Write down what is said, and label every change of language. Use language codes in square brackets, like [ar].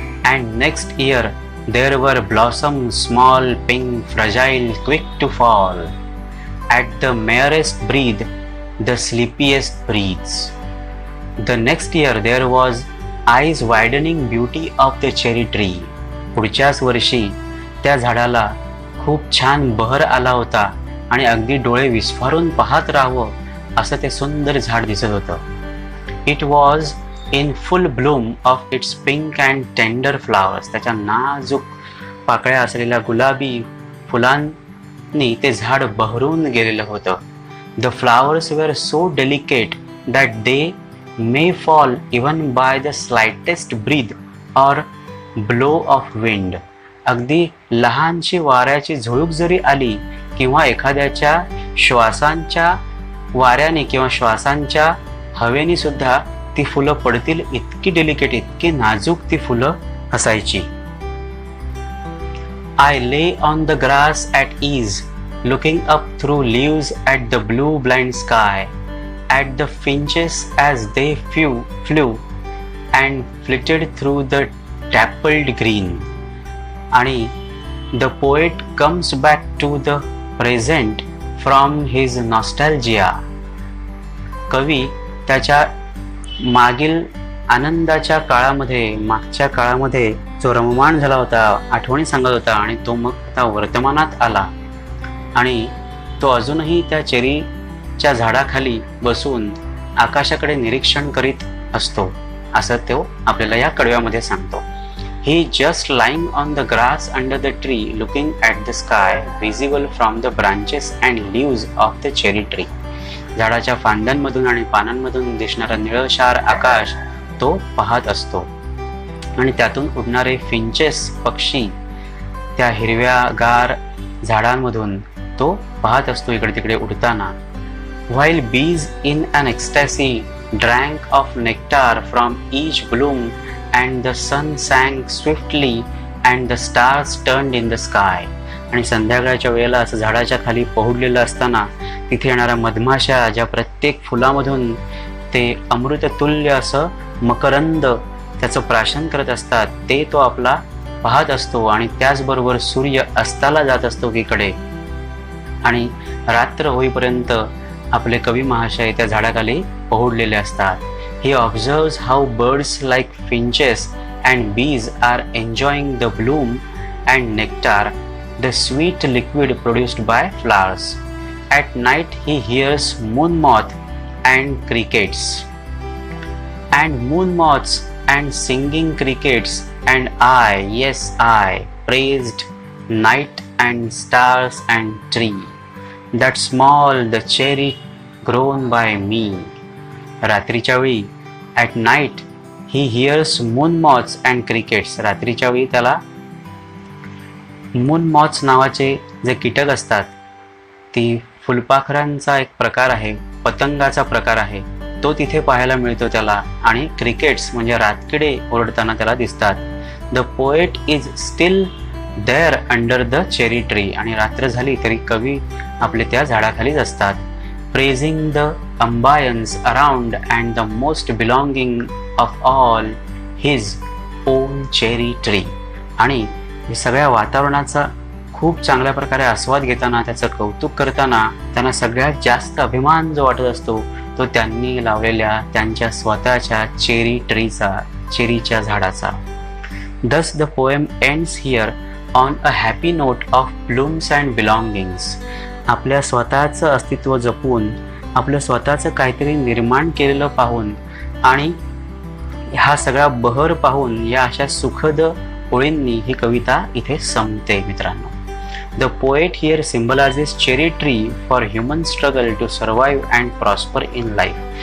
[en] And next year there were blossoms small, pink, fragile, quick to fall. At the merest breath, the sleepiest breathes. The next year there was eyes widening beauty of the cherry tree. [mr] पुढच्याच वर्षी त्या झाडाला खूप छान बहर आला होता आणि अगदी डोळे विस्फारून पाहत राहावं असं ते सुंदर झाड दिसत होतं. [en] It was in full bloom of its pink and tender flowers. [mr] त्याच्या नाजूक पाकळ्या असलेल्या गुलाबी फुलांनी ते झाड बहरून गेलेलं होतं. [en] The flowers were so delicate that they may fall even by the slightest breath or blow of wind. [mr] अगदी लहानशी वाऱ्याची झुळूक जरी आली किंवा एखाद्याच्या श्वासांच्या वाऱ्याने किंवा श्वासांच्या हवेने सुद्धा ती फुलं पडतील इतकी डेलिकेट, इतकी नाजूक ती फुलं असायची. [en] I lay on the grass at ease, looking up through leaves at the blue blind sky, at the finches as they flew and flitted through the dappled green. आणि the poet comes back to the present from his nostalgia. [mr] कवी त्याच्या मागील आनंदाच्या काळामध्ये, मागच्या काळामध्ये जो रममाण झाला होता, आठवणी सांगत होता आणि तो मग आता वर्तमानात आला आणि तो अजूनही त्या चेरीच्या झाडाखाली बसून आकाशाकडे निरीक्षण करीत असतो असं तो आपल्याला या कडव्यामध्ये सांगतो. [en] He just lying on the grass under the tree, looking at the sky, visible from the branches and leaves of the cherry tree. [mr] झाडाच्या फांद्यांमधून आणि पानांमधून दिसणारा निळशार आकाश तो पाहत असतो आणि त्यातून उडणारे फिंचेस पक्षी त्या हिरव्यागार झाडांमधून तो पाहत असतो इकडे तिकडे उडताना. [en] While bees in an ecstasy drank of nectar from each bloom and the sun sank swiftly and the stars turned in the sky. [mr] आणि संध्याकाळच्या वेळेला असं झाडाच्या खाली पहुडलेलं असताना तिथे येणाऱ्या मधमाशा ज्या प्रत्येक फुलामधून ते अमृततुल्य असं मकरंद त्याचं प्राशन करत असतात ते तो आपला पाहत असतो आणि त्याचबरोबर सूर्य अस्ताला जात असतो एकीकडे आणि रात्र होईपर्यंत आपले कवी महाशय त्या झाडाखाली पहुडलेले असतात. [en] He observes how birds like finches and bees are enjoying the bloom and nectar, the sweet liquid produced by flowers. At night he hears moon moth and crickets. And moon moths and singing crickets, and I, yes I, praised night and stars and tree, that small the cherry grown by me. [mr] रात्रीच्या वेळी [en] at night he hears moon moths and crickets. [mr] रात्रीच्या वेळी त्याला moon moths नावाचे जे कीटक असतात, ती फुलपाखरांचा एक प्रकार आहे, पतंगाचा प्रकार आहे, तो तिथे पाहायला मिळतो त्याला. आणि क्रिकेट्स म्हणजे रातकिडे ओरडताना त्याला दिसतात. [en] The poet is still there under the cherry tree. [mr] आणि रात्र झाली तरी कवी आपले त्या झाडाखालीच असतात. [en] Praising the ambience around and the most belonging of all his own cherry tree. [mr] आणि सगळ्या वातावरणाचा खूप चांगल्या प्रकारे आस्वाद घेताना, त्याचं कौतुक करताना त्यांना सगळ्यात जास्त अभिमान जो वाटत असतो तो त्यांनी लावलेल्या त्यांच्या स्वतःच्या चेरी ट्रीचा, चेरीच्या झाडाचा. [en] Thus the poem ends here on a happy note of blooms and belongings. [mr] आपल्या स्वतःचं अस्तित्व जपून, आपलं स्वतःचं काहीतरी निर्माण केलेलं पाहून आणि हा सगळा बहर पाहून या अशा सुखद ओळींनी ही कविता इथे संपते मित्रांनो. [en] The poet here symbolises cherry tree for human struggle to survive and prosper in life.